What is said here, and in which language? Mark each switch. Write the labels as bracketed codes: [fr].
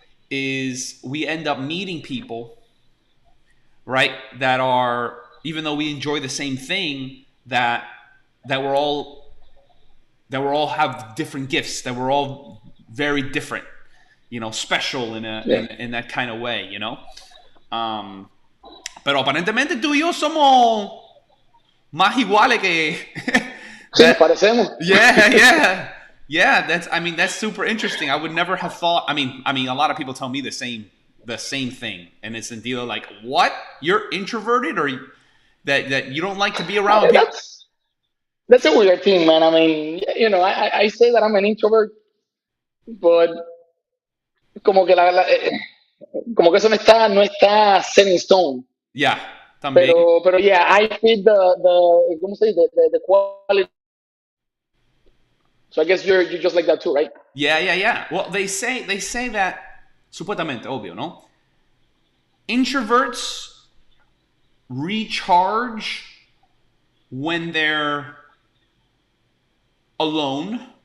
[en] Is we end up meeting people, right? That are, even though we enjoy the same thing, that we're all have different gifts, that we're all very different, special yeah. in that kind of way, [es] Um, pero aparentemente tú y yo somos más iguales que Sí, nos parecemos. [en] Yeah, yeah, yeah. That's super interesting. I would never have thought. I mean, a lot of people tell me the same thing, and it's in deal like, what? You're introverted, or that you don't like to be around people? That's a weird thing, man. I mean, I say that I'm an introvert, but [es] como que como que eso no está [en] set in stone. [es] Yeah, también. Pero [en] yeah, I fit the [es] ¿cómo se dice? [en] The quality. So I guess you're just like that too, right? Yeah, yeah, yeah. Well, they say that [es] supuestamente, obvio, no? [en] Introverts recharge when they're alone.